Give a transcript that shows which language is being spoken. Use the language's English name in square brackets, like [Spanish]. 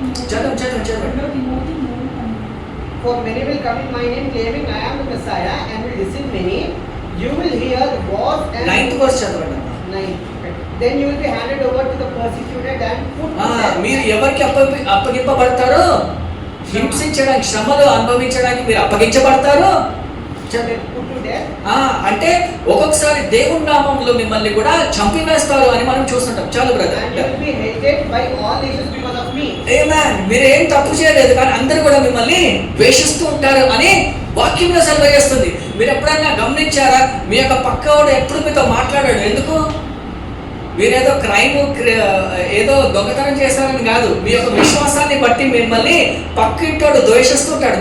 [Telugu] చదవండి. [English] For many will come in my name, claiming I am the Messiah, and will deceive many. You will hear wars and 9th verse [Telugu] చదవండి. 9. [English] Then you will be handed over to the persecuted and put to death. [Telugu] మీరు ఎవరికి అప్పగింపబడతారో, హింసించడానికి, శ్రమలు అనుభవించడానికి మీరు అప్పగించబడతారు. [English] Put to death. [Telugu] అంటే ఒక్కొక్కసారి దేవుని నామంలో మిమ్మల్ని కూడా చంపివేస్తారు అని మనం చూస్తుంటాం. చాలు brother. [English] And you will be hated by all nations because of me. [Telugu] ఆమేన్. మీరు ఏం తప్పు చేయలేదు కానీ అందరూ కూడా మిమ్మల్ని ద్వేషిస్తూ ఉంటారు అని వాక్యంలో సెలవు చేస్తుంది. మీరు ఎప్పుడైనా గమనించారా? మీ యొక్క పక్కవాడు ఎప్పుడు మీతో మాట్లాడాడు, ఎందుకు? మీరేదో క్రైమ్ ఏదో దొంగతనం చేస్తారని కాదు, మీ యొక్క విశ్వాసాన్ని బట్టి మిమ్మల్ని పక్కింటోడు ద్వేషిస్తుంటాడు.